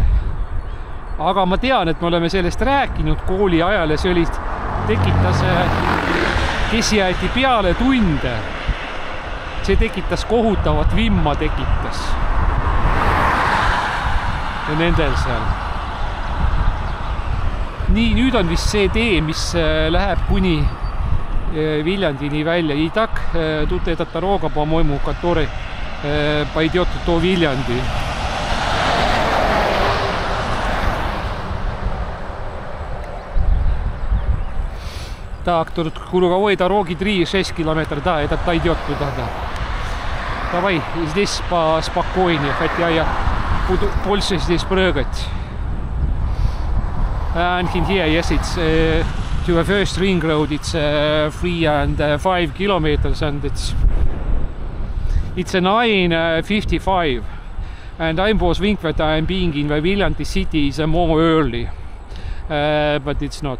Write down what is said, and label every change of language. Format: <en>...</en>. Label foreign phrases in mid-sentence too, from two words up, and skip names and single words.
<et>Aga ma tean, et me oleme sellest rääkinud kooli ajal ja see oli, tekitas, kes jäeti peale tunde. See tekitas kohutavat vimma tekitas. Ja nendel seal. Nii, nüüd on vist see tee, mis läheb kuni Viljandini välja.</et> <ru>И так, тут эта дорога, по-моему, который пойдет до Вильянди. Так, тут круговой дороги 3-6 километров, да, этот пойдет туда, да. Давай, здесь поспокойнее, хотя я буду больше здесь прыгать.</ru> <en>And here, yes, it's to the first ring road, it's 3 and 5 kilometers, and it's a 9:55. And I was thinking that I'm being in the Viljandi city is more early, but it's not.</en>